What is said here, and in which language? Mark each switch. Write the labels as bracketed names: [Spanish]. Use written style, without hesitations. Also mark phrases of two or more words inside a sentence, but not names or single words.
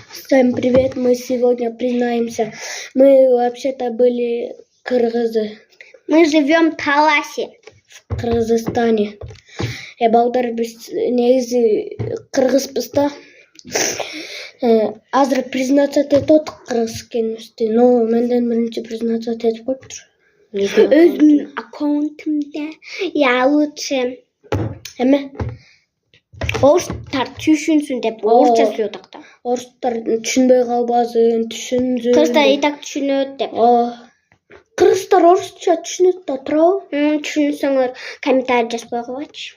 [Russian] Всем привет, мы сегодня признаемся, мы вообще-то были кыргызы. Мы живем в Таласе. В Кыргызстане. [Kazakh] Балдар біз негізі кыргызбыз да. [Kyrgyz] Азыр признаться етет кыргыз экенибизди, но менден биринчи признаться етип коюптур. Өзүмдүн аккаунтумда [Russian] я лучше [Kyrgyz] Эме? орустар түшүнсүн деп орусча сүйлөдүк да. Орустар түшүнбөй калбасын, түшүнсүн. Кыргыздар [Russian] и так [Kyrgyz] түшүнөт деп. Кыргыздар орусча түшүнөт да туурабы? Түшүнсөңөр комментарий жазбай койгочу.